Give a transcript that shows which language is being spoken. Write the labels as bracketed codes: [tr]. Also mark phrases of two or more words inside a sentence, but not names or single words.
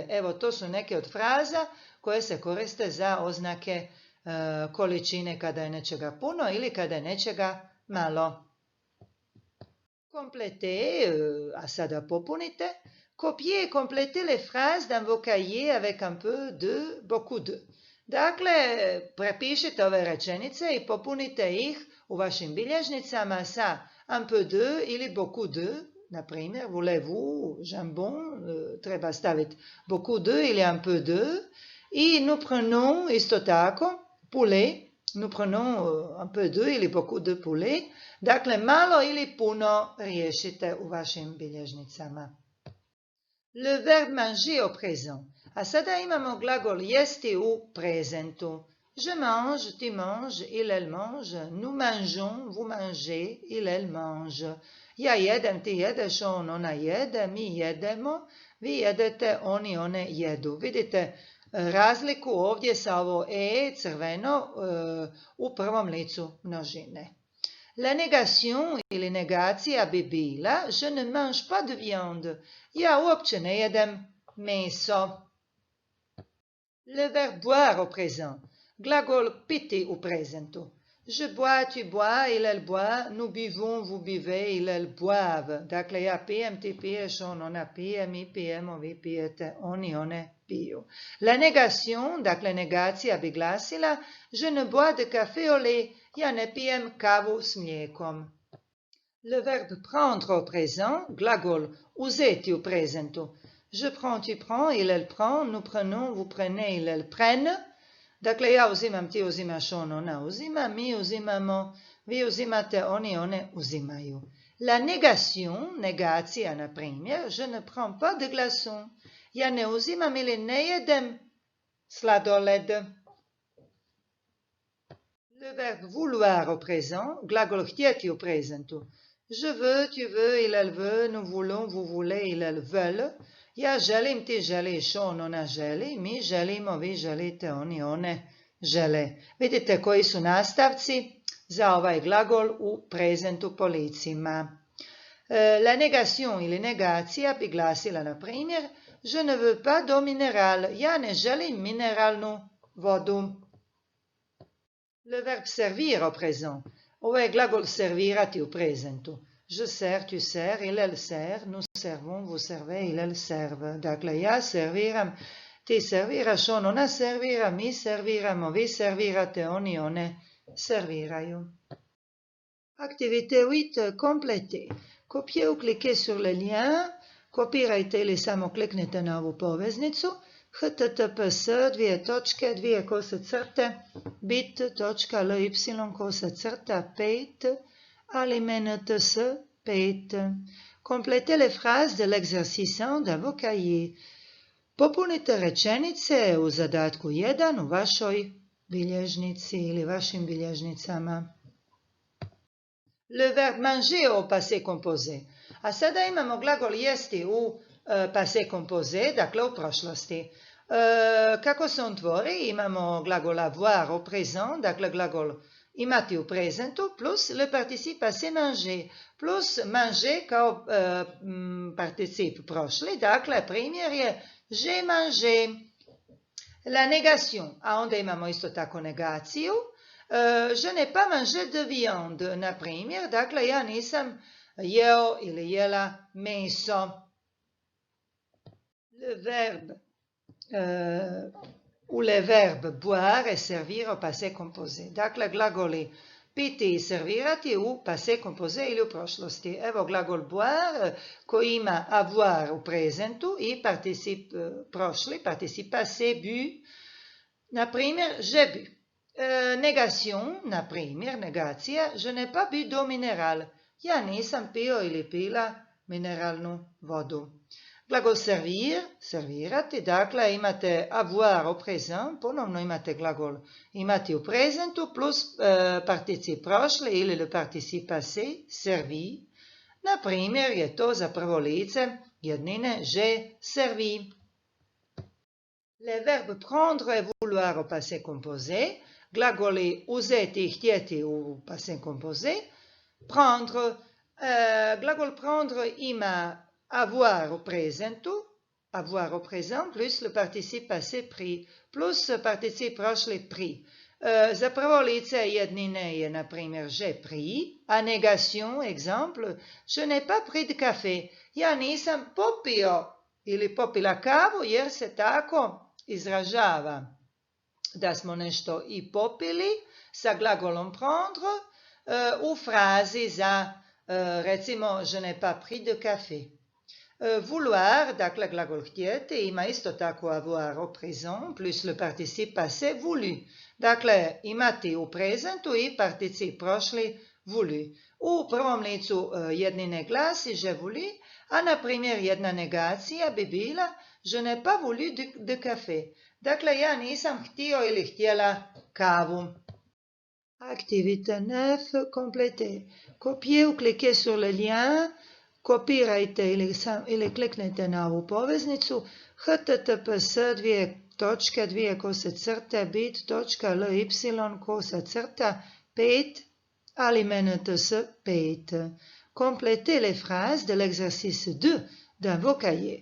[hr] Evo, to su neke od fraza koje se koriste za oznake količine kada je nečega puno ili kada je nečega malo. Complétez, a sada popunite. [fr] Copiez et complétez les phrases dans vos cahiers avec un peu de, beaucoup de. [hr] Dakle, prepišite ove rečenice i popunite ih u vašim bilježnicama sa [fr] un peu de [hr] ili [fr] beaucoup de. [hr] Na primjer, [fr] voulez-vous, jambon, [hr] treba staviti [fr] beaucoup de [hr] ili [fr] un peu de. I nous prenons, [hr] isto tako, [fr] poulet, nous prenons un peu de ili beaucoup de poulet. [hr] Dakle, malo ili puno riješite u vašim bilježnicama. [fr] Le verbe manger au présent. [hr] A sada imamo glagol jesti u prezentu. [fr] Je mange, tu manges, il, elle mange. Nous mangeons, vous mangez, il, elle mange. [hr] Ja jedem, ti jedeš, on, ona jede, mi jedemo, vi jedete, oni, one jedu. Vidite razliku ovdje sa ovo e crveno u prvom licu množine. [fr] La négation [hr] ili negacija bi bila [fr] je ne mange pas de viande. [hr] Ja uopće ne jedem meso. [fr] Le verbe boire au présent. [hr] Glagol piti u prezentu. [fr] Je bois, tu bois, il, elle boit, nous buvons, vous buvez, il, elle boivent. [hr] Dakle, ja pijem, ti piješ, on, ona pije, mi pijemo, vi pijete, oni, one piju. [fr] La negation, [hr] dakle negacija bi glasila [fr] je ne bois de café au lait, [hr] ja ne pijem kavu s mlijekom. [fr] Le verbe prendre au présent, [hr] glagol uzeti u prezentu. [fr] Je prends, tu prends, il, elle prend, nous prenons, vous prenez, il, elle prennent. [hr] Dakle, ja uzimam, ti uzimaš, on, ona uzima, mi uzimamo, vi uzimate, oni, one uzimaju. [fr] La négation, [hr] negacija, na primjer, [fr] je ne prends pas de glaçons. [hr] Ja ne uzimam ili ne jedem sladoled. [fr] Le verbe vouloir au présent, [hr] glagol htjeti u prezentu. [fr] Je veux, tu veux, il, elle veut, nous voulons, vous voulez, il, elle veulent. [hr] Ja želim, ti želiš, on, ona želi, mi želimo, vi želite, oni, one žele. Vidite koji su nastavci za ovaj glagol u prezentu po licima. [fr] La négation [hr] ili negacija bi glasila, na primjer, [fr] je ne veux pas d'eau minérale, [hr] ja ne želim mineralnu vodu. [fr] Le verbe servir au présent. [hr] Ovo je glagol servirati u prezentu. [fr] Je sers, tu sers, il, elle sert, nous servons, vous servez, il, elle serve. [hr] Dakle, ja serviram, ti serviraš, on, ona servira, mi serviramo, vi servirate, oni, one serviraju. [fr] Activité 8, complétée. Copiez ou cliquez sur le lien, [hr] kopirajte ili samo kliknite na ovu poveznicu, https://bit.ly/5 aliments 5. [fr] Complétez les phrases de l'exercice 1 dans vos cahiers. [hr] Popunite rečenice u zadatku 1 u vašoj bilježnici ili vašim bilježnicama. [fr] Le verbe manger au passé composé. [hr] A sada imamo glagol jesti u [fr] passé composé, [hr] dakle u prošlosti. Kako se on tvori? Imamo glagol [fr] avoir au présent, [hr] dakle glagol imati u prezentu, [fr] plus le participe passé manger, plus manger [hr] kao particip prošli, dakle primjer je [fr] j'ai mangé. La négation, [hr] a onda imamo isto tako negaciju. [fr] Je n'ai pas mangé de viande, [hr] na primjer, dakle ja nisam jeo ili jela meso. [fr] Le verbe ou les verbes boire et servir au passé composé. [hr] Dakle, glagoli piti i servirati u [fr] passé composé [hr] ili u prošlosti. Evo glagol boire koji ima avoir u prezentu i particip prošli, particip passé bu. Na primjer, [fr] j'ai bu. Négation, [hr] na primjer, negacija, [fr] je n'ai pas bu d'eau minérale. [hr] Ja nisam pio ili pila mineralnu vodu. Glagol servir, servirati, dakle imate [fr] avoir au présent, [hr] ponovno imate glagol imati u prezentu plus particip prošli ili [fr] le particip passé, [hr] servi. Na primjer je to za prvo lice jednine [fr] j'ai servi. Les verbes prendre et vouloir au passé composé, [hr] glagoli uzeti i htjeti u [fr] passé composé. Prendre, glagol prendre ima avoir au prezentu, avoir au présent, plus le participe passé pris, [hr] plus participe prošli [fr] pris. [hr] Za prvo lice jednine je, na primjer, [fr] j'ai pris, a négation, exemple, je n'ai pas pris de café. [hr] Ja nisam popio ili popila kavu jer se tako izražava da smo nešto i popili sa glagolom prendre u frazi za, recimo, [fr] je n'ai pas pris de café. Vouloir, [hr] dakle glagol htjeti, ima isto tako [fr] avoir au présent, plus le participe passé voulu. [hr] Dakle, imati u prezentu i particip prošli voulu. U prvom licu jednine glasi [fr] je voulu, [hr] a na primjer jedna negacija bi bila [fr] je n'ai pas voulu de café. [hr] Dakle, ja nisam htio ili htjela kavu. [fr] Activité 9, complétée. Copiez ou cliquez sur le lien, [hr] kopirajte ili kliknite na ovu poveznicu https://bit.ly/5 aliments 5. [fr] Complétez les phrases de l'exercice 2 dans vos cahiers.